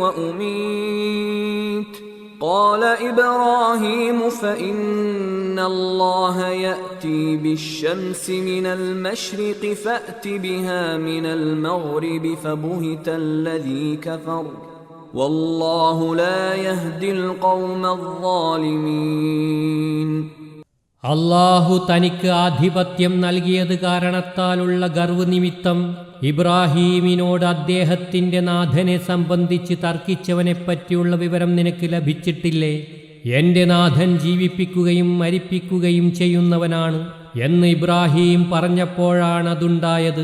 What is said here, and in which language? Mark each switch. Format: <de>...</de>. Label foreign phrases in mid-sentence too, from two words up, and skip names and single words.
<ar>وأميت قال إبراهيم فإن الله يأتي بالشمس من المشرق فأت بها من المغرب فبهت الذي كفر والله لا يهدي القوم الظالمين.</ar> <ml>അല്ലാഹു തനിക്ക് ആധിപത്യം നൽകിയത് കാരണത്താലുള്ള ഗർവ് നിമിത്തം ഇബ്രാഹീമിനോട് അദ്ദേഹത്തിന്റെ നാഥനെ സംബന്ധിച്ച് തർക്കിച്ചവനെപ്പറ്റിയുള്ള വിവരം നിനക്ക് ലഭിച്ചിട്ടില്ലേ? എന്റെ നാഥൻ ജീവിപ്പിക്കുകയും മരിപ്പിക്കുകയും ചെയ്യുന്നവനാണ് എന്ന് ഇബ്രാഹീം പറഞ്ഞപ്പോഴാണതുണ്ടായത്.</ml>